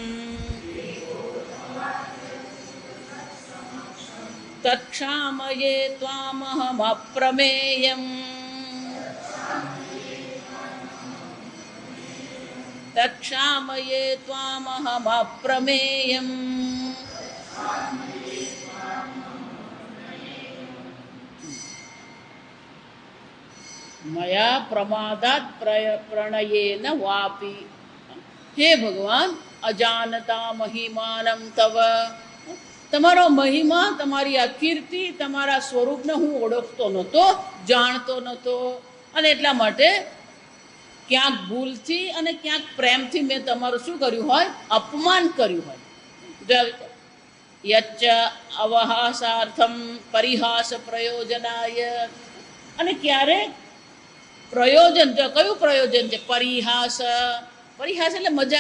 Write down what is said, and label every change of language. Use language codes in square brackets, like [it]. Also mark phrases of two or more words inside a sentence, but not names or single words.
[sa] तत्क्षामये त्वामहमप्रमेयम् तत्क्षामये त्वामहमप्रमेयम् मया प्रमादात् प्रणयेन वापि। हे भगवान अजानता महिमानं तव [gu] તમારો મહિમા તમારી આ કીર્તિ તમારા સ્વરૂપને હું ઓળખતો નહોતો જાણતો નહોતો અને એટલા માટે ક્યાંક ભૂલથી અને ક્યાંક પ્રેમથી મેં તમારું શું કર્યું હોય અપમાન કર્યું હોય। [sa] यच्च अवहासार्थम परिहास प्रयोजनाय [gu] અને ક્યારેક પ્રયોજન કયું પ્રયોજન છે પરિહાસ પરિહાસ એટલે મજાક